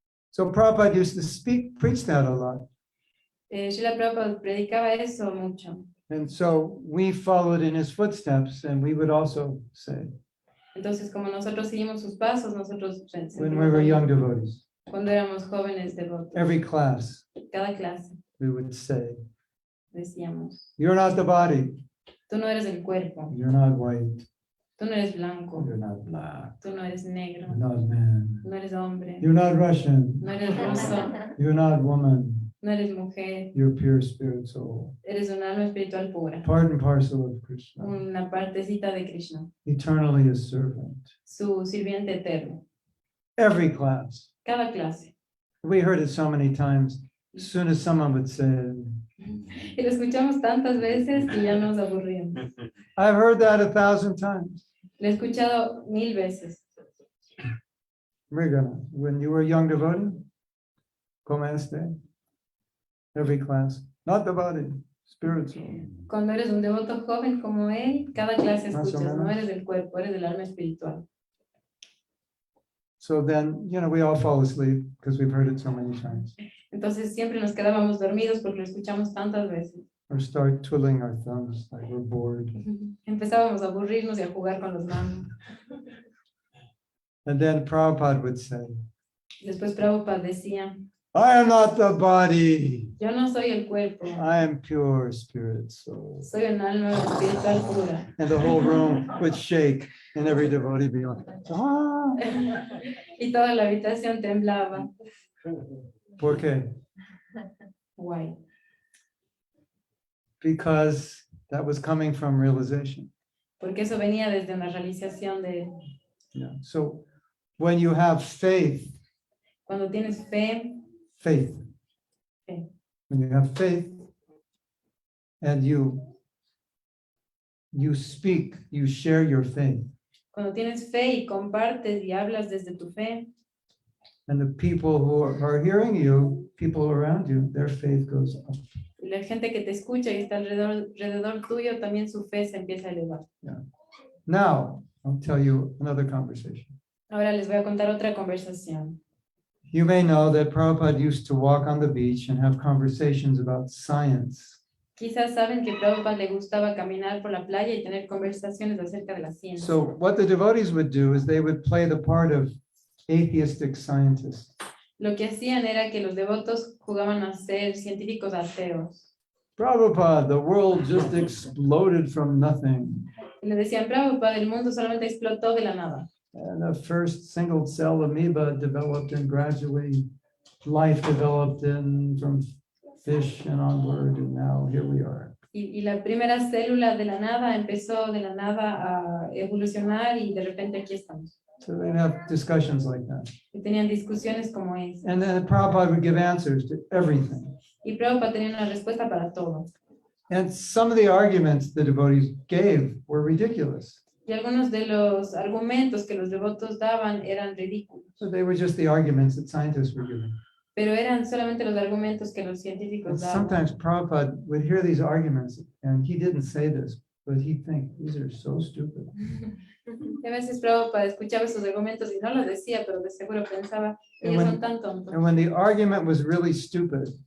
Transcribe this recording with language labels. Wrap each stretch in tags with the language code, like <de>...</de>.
<en>So Prabhupada used to preach that a lot.</en> <es>Srila Prabhupada predicaba eso mucho.</es> <en>And so we followed in his footsteps, and we would also say,</en> <es>Entonces, como nosotros seguimos sus pasos, nosotros</es> <en>when we were young devotees,</en> <es>cuando éramos jóvenes devotos,</es> <en>every class,</en> <es>cada clase</es> <en>we would say,</en> <es>decíamos,</es> <en>you're not the body,</en> <es>tú no eres el cuerpo,</es> <en>you're not white,</en> <es>tú no eres blanco,</es> <en>you're not black,</en> <es>tú no eres negro,</es> <en>you're not man,</en> <es>no eres hombre,</es> <en>you're not Russian,</en> <es>no eres ruso,</es> <en>you're not woman,</en> <es>no eres mujer,</es> <en>you're pure spirit soul,</en> <es>eres un alma espiritual pura,</es> <en>part and parcel of Krishna,</en> <es>una partecita de Krishna,</es> <en>eternally a servant.</en> <es>su sirviente eterno.</es> <en>Every class.</en> <es>Cada clase.</es> <en>We heard it so many times. As soon as someone would say,</en> <es>Y lo escuchamos tantas veces que ya nos aburrimos.</es> <en>I've heard that 1,000 times.</en> <es>Lo he escuchado 1000 veces.</es> <en>Mrigana, when you were a young devotee,</en> <es>como este?</es> <en>Every class. Not the body, spiritual.</en> <es>Cuando eres un devoto joven como él, cada clase Más o escuchas, no menos. eres del cuerpo, eres del alma espiritual.</es> <en>So then, we all fall asleep because we've heard it so many times.</en> <es>Entonces siempre nos quedábamos dormidos porque lo escuchamos tantas veces.</es> <en>Or start twiddling our thumbs like we're bored.</en> <es>Empezábamos a aburrirnos y a jugar con los manos.</es> <en>And then Prabhupada would say,</en> <es>Después Prabhupada decía,</es> <en>I am not the body.</en> <es>yo no soy el cuerpo,</es> <en>I am pure spirit soul.</en> <es>soy un alma espiritual pura.</es> <en>And the whole room would shake and every devotee be like, ah.</en> <es>Y toda la habitación temblaba. ¿Por qué? Guay.</es> <en>Because that was coming from realization.</en> <es>Porque eso venía desde una realización de</es> <en>Yeah. So when you have faith,</en> <es>cuando tienes fe,</es> <en>faith,</en> <es>Fe.</es> <en>when you have faith and you speak, you share your faith,</en> <es>cuando tienes fe y compartes y hablas desde tu fe,</es> <en>and the people who are hearing you, people around you, their faith goes up.</en> <es>y la gente que te escucha y está alrededor tuyo, también su fe se empieza a elevar.</es> <en>Now, I'll tell you another conversation.</en> <es>Ahora les voy a contar otra conversación.</es> <en>You may know that Prabhupada used to walk on the beach and have conversations about science.</en> <es>Quizás saben que Prabhupada le gustaba caminar por la playa y tener conversaciones acerca de la ciencia.</es> <en>So what the devotees would do is they would play the part of atheistic scientists.</en> <es>Lo que hacían era que los devotos jugaban a ser científicos ateos.</es> <en>Prabhupada, the world just exploded from nothing.</en> <es>Y le decían, Prabhupada, el mundo solamente explotó de la nada.</es> <en>And the first single cell amoeba developed and gradually life developed from fish and onward, and now here we are.</en> <es>Y la primera célula de la nada empezó de la nada a evolucionar y de repente aquí estamos.</es> <en>So they'd have discussions like that.</en> <es>Y tenían discusiones como esa.</es> <en>And then Prabhupada would give answers to everything.</en> <es>Y Prabhupada tenía una respuesta para todo.</es> <en>And some of the arguments the devotees gave were ridiculous.</en> <es>Y algunos de los argumentos que los devotos daban eran ridículos.</es> <en>So they were just the arguments that scientists were giving.</en> <es>Pero eran solamente los argumentos que los</es> <en>And</en> <es>científicos daban.</es> <en>sometimes Prabhupada would hear these arguments, and he didn't say this, but he'd think, these are so stupid.</en> <es>Y a veces Prabhupada escuchaba esos argumentos y no los decía, pero de seguro pensaba,</es> <en>And</en> <es>ellos</es> <en>when-</en> <es>son tan tontos.</es> <en>And when the argument was really stupid,</en>